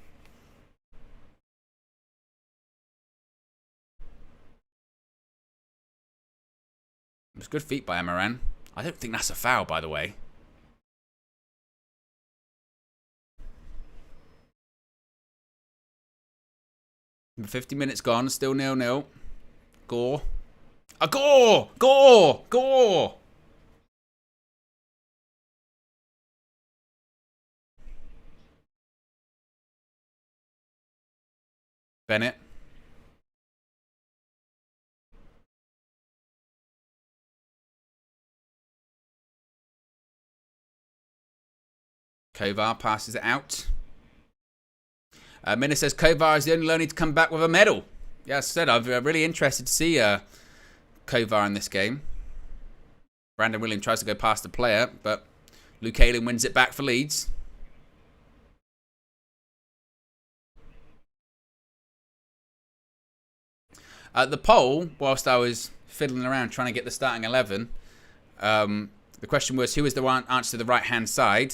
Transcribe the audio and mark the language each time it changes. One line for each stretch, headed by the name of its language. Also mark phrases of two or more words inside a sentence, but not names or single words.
English: It was good feet by Emran. I don't think that's a foul, by the way. But 50 minutes gone, still 0-0. Gore. A Gore! Gore! Gore! Bennett. Kovar passes it out. Mina says Kovar is the only loanee to come back with a medal. Yeah, as I said, I'm really interested to see Kovar in this game. Brandon Williams tries to go past the player, but Luke Ayling wins it back for Leeds. The poll, whilst I was fiddling around trying to get the starting 11, the question was who is the one answer to the right-hand side?